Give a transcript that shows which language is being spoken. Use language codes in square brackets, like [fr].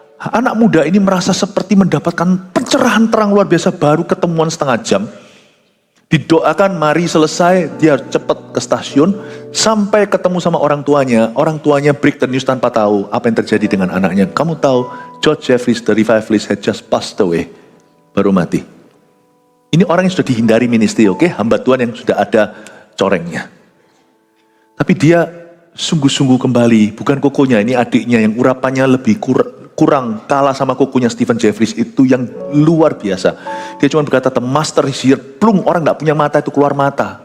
[id] Anak muda ini merasa seperti mendapatkan pencerahan terang luar biasa, baru ketemuan setengah jam. Didoakan, mari selesai, dia cepat ke stasiun. Sampai ketemu sama orang tuanya break the news tanpa tahu apa yang terjadi dengan anaknya. [en] Kamu tahu, George Jeffreys, the revivalist had just passed away. [id] Baru mati. Ini orang yang sudah dihindari ministry, oke? Hamba Tuhan yang sudah ada corengnya. Tapi dia sungguh-sungguh kembali, bukan kokonya, ini adiknya yang urapannya lebih kurang kalah sama kokonya Stephen Jeffreys, itu yang luar biasa. Dia cuma berkata, the master is here, plung, orang gak punya mata itu keluar mata.